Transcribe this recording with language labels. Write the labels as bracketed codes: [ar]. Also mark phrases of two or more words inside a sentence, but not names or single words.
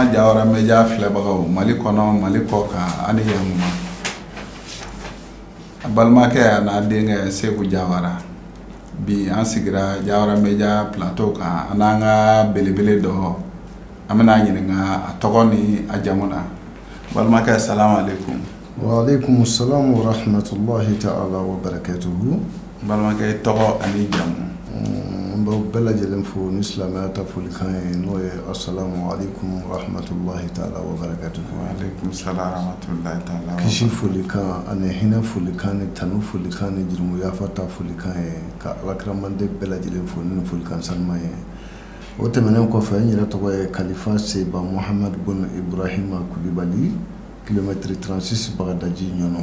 [bm] Jawara Media filɛbagaw Mali kɔnɔ Mali kɔ kan ani yamuma balimakɛ n'a denkɛ Seku Jawara bi an sigira Jawara Media plateau kan an ka belebele dɔ an bɛna ɲininka a tɔgɔ ni a jamu na balimakɛ [ar] سلام عليكم. وعليكم السلام ورحمة الله تعالى وبركاته. [bm] Balimakɛ tɔgɔ ani jamu. N bɛɛ lajɛlen fo ni silamɛya ta folikan ye n'o ye [ar] السلام عليكم ورحمة الله تعالى وبركاته. وعليكم السلام ورحمة الله تعالى. [bm] Kisi folikan ani hinɛ folikan ni tanu folikan ni jurumuyafa ta folikan ye ka alakramande bɛɛ lajɛlen fo ni folikan sanuman ye. O tɛmɛnen kɔfɛ n yɛrɛ tɔgɔ ye Kalifa Seba Mohamed Bun Ibrahima Kulibali kilomètre 36 Bagadaji Ɲɔnɔ.